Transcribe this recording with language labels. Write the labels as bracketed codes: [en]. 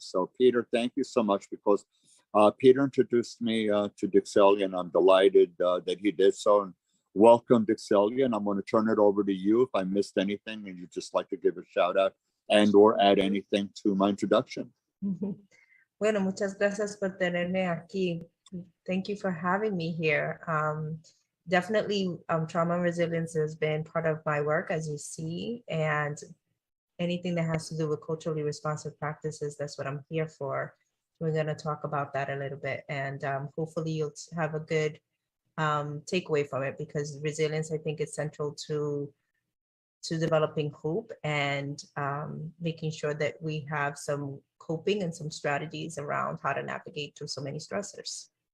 [en] So Peter, thank you so much, because Peter introduced me to Dixelia, and I'm delighted that he did so. And welcome, Dixelia, and I'm going to turn it over to you if I missed anything and you'd just like to give a shout out and or add anything to my introduction. [es] Bueno, muchas gracias por tenerme aquí. [en] Thank you for having me here. Definitely, trauma and resilience has been part of my work, as you see, and anything that has to do with culturally responsive practices, that's what I'm here for. We're going to talk about that a little bit, and hopefully you'll have a good takeaway from it, because resilience, I think, is central to developing hope and making sure that we have some coping and some strategies around how to navigate through so many stressors.